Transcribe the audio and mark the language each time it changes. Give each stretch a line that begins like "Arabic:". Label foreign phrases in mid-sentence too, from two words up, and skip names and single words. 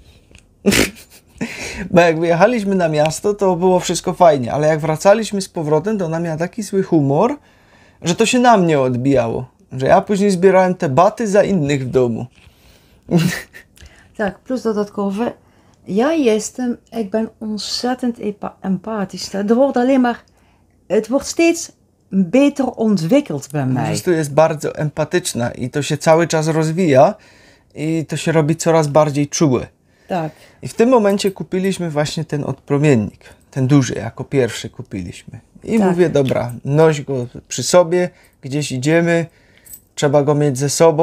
Polish: Bo jak wyjechaliśmy na miasto, to było wszystko fajnie, ale jak wracaliśmy z powrotem, to ona miała taki zły humor, że to się na mnie odbijało. Że ja później zbierałem te baty za innych w domu. Tak, plus dodatkowe,
Dutch: Ik ben ontzettend empathisch. Het wordt steeds beter ontwikkeld bij
Polish: Po
Dutch: mij.
Polish: prostu jest bardzo empatyczna i to się cały czas rozwija i to się robi coraz bardziej czułe. Tak. I w tym momencie kupiliśmy właśnie ten odpromiennik, ten duży, jako pierwszy kupiliśmy. I Tak. mówię, dobra, noś go przy sobie, gdzieś idziemy, trzeba go mieć ze sobą.